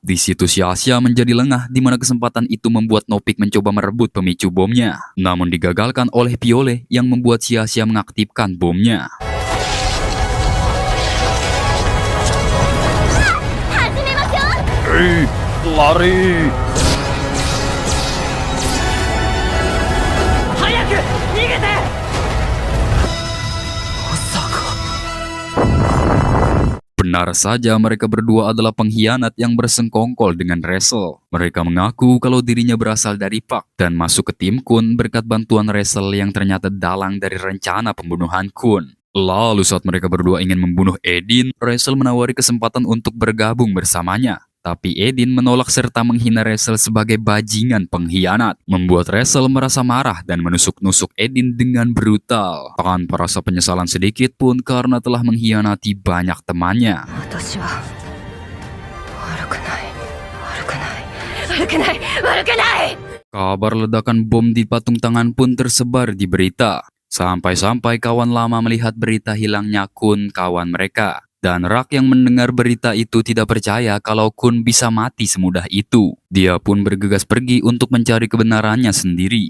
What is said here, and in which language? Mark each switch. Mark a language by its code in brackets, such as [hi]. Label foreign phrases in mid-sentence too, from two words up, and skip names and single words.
[id] Di situ Xiaxia menjadi lengah di mana kesempatan itu membuat Nopik mencoba merebut pemicu bomnya, namun digagalkan oleh Piole yang membuat Xiaxia mengaktifkan bomnya. Hei, lari! [ja] 早く逃げて。 [id] Benar saja mereka berdua adalah pengkhianat yang bersengkongkol dengan Wrestle. Mereka mengaku kalau dirinya berasal dari Puck dan masuk ke tim Kun berkat bantuan Wrestle yang ternyata dalang dari rencana pembunuhan Kun. Lalu saat mereka berdua ingin membunuh Edin, Wrestle menawari kesempatan untuk bergabung bersamanya. Tapi Edin menolak serta menghina Wrestle sebagai bajingan pengkhianat, membuat Wrestle merasa marah dan menusuk-nusuk Edin dengan brutal, tanpa rasa penyesalan sedikit pun karena telah mengkhianati banyak temannya. [ja] 私は悪くない悪くない悪くない悪くない。 [id] Kabar ledakan bom di patung tangan pun tersebar di berita, sampai-sampai kawan lama melihat berita hilangnya Kun kawan mereka. Dan Rak yang mendengar berita itu tidak percaya kalau Kun bisa mati semudah itu. Dia pun bergegas pergi untuk mencari kebenarannya sendiri.